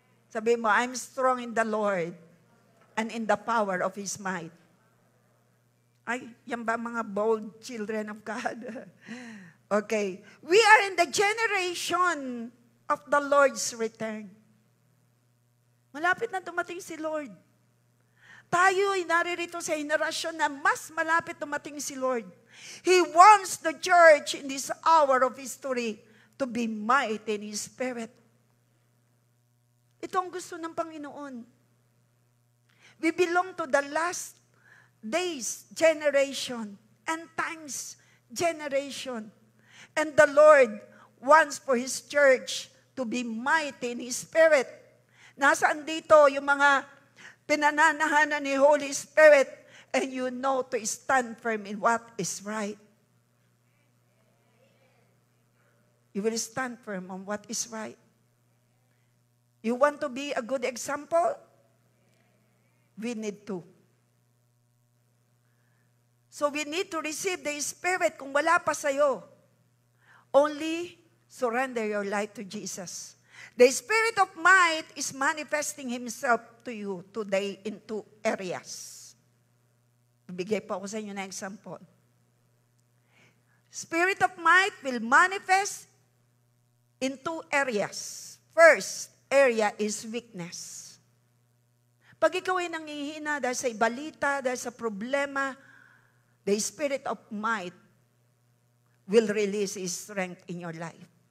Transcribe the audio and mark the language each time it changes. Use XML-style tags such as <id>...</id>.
<en>Sabi mo, I'm strong in the Lord and in the power of His might. Ay, yan ba mga bold children of God? Okay. We are in the generation of the Lord's return.</en> <tl>Malapit na dumating si Lord. Tayo ay naririto sa henerasyon na mas malapit dumating si Lord.</tl> <en>He wants the church in this hour of history to be mighty in His Spirit.</en> <tl>Ito ang gusto ng Panginoon.</tl> <en>We belong to the last days generation, end times generation. And the Lord wants for His church to be mighty in His Spirit. Nasaan dito yung mga pinananahanan ni Holy Spirit and you know to stand firm in what is right. You will stand firm on what is right. You want to be a good example? We need to. So we need to receive the Spirit kung wala pa sa'yo. Only surrender your life to Jesus. The Spirit of might is manifesting Himself to you today in two areas.</en> <tl>Bibigay po ako sa inyo na example.</tl> <en>Spirit of might will manifest in two areas. First area is weakness. Pag ikaw ay nanghihina dahil sa ibalita, dahil sa problema, the Spirit of might will release His strength in your life.</en>